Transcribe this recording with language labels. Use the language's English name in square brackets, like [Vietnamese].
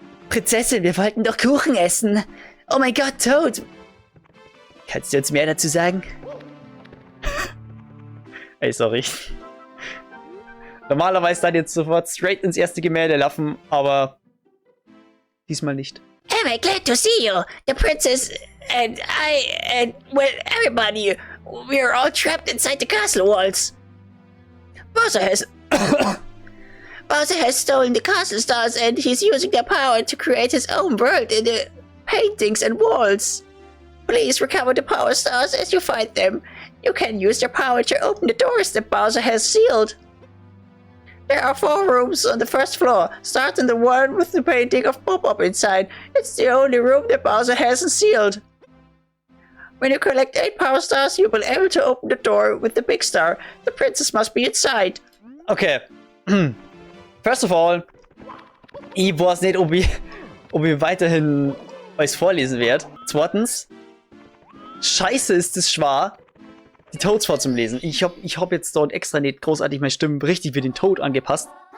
[German] Prinzessin, wir wollten doch Kuchen essen. Oh mein Gott, Toad. Kannst du uns mehr dazu sagen? Ey, sorry. Normalerweise dann jetzt sofort straight ins erste Gemälde laufen, aber diesmal nicht. [English] Am I glad to see you? The princess and I and well everybody. We're all trapped inside the castle walls. Bowser has stolen the castle stars and he's using their power to create his own world in the paintings and walls. Please recover the power stars as you find them. You can use their power to open the doors that Bowser has sealed. There are 4 rooms on the first floor. Start in the one with the painting of Bob-Omb inside. It's the only room that Bowser hasn't sealed. When you collect 8 power stars, you'll be able to open the door with the big star. The princess must be inside. Okay. First of all, [German] ich weiß nicht, ob ich weiterhin euch vorlesen werde. Zweitens, scheiße ist es schwer, die Toads vorzulesen. Ich hab jetzt dort extra nicht großartig meine Stimme richtig für den Toad angepasst.